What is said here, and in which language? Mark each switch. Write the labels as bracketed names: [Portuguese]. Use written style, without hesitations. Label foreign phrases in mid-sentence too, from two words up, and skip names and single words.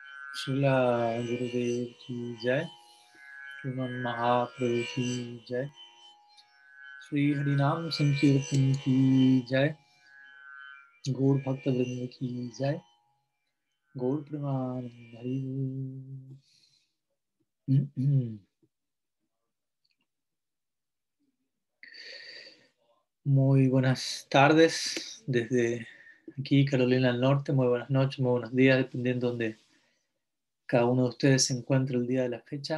[Hindi] शीला गुरुदेव की जय, श्रीमन महाप्रभु की जय, श्री हरिनाम संकीर्तन की जय, गौर भक्त वृंद की जय, गौर प्रेमानंद हरि. [Spanish] Muy buenas tardes desde aquí, Carolina del Norte. Muy buenas noches, muy buenos días, dependiendo de donde cada uno de ustedes se encuentre el día de la fecha.